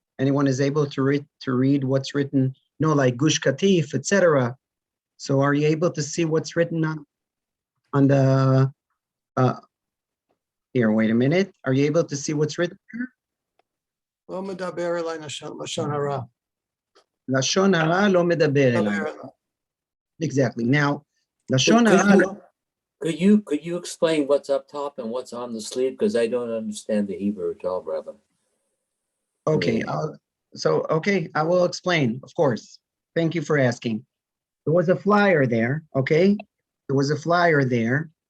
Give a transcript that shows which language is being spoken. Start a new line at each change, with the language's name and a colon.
English: Anyone is able to read what's written? No, like Gush Katif, etc. So are you able to see what's written on the, here, wait a minute. Are you able to see what's written here?
Hebrew: לא מדבר אליי לשון הרע. לשון הרע לא מדבר אליי.
English: Exactly. Now,
Hebrew: Lashon
English: Could
Hebrew: hara.
English: could you explain what's up top and what's on the sleeve? Because I don't understand the Hebrew at all, Rabbi. Okay, okay, I will explain, of course. Thank you for asking. There was a flyer there, okay? There was a flyer there.